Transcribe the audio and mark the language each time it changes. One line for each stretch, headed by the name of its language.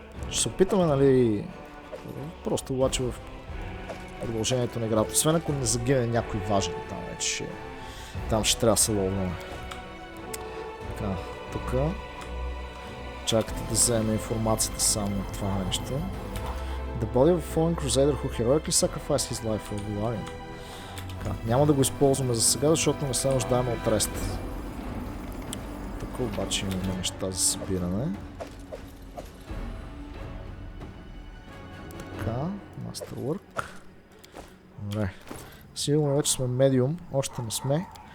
Bulgarian: Ще се опитаме, нали, просто обаче в продължението на играта. Освен ако не загине някой важен там вече, там ще трябва да се лоудваме. Така, тук чакате да вземе информацията само от това нещо.
English: The body of a fallen crusader who heroically sacrificed his life for glory.
Bulgarian: Няма да го използваме за сега, защото не се нуждаем от рест. Тук обаче имаме неща за събиране. Така, Masterwork. Добре. Сигурно вече сме медиум, още не сме.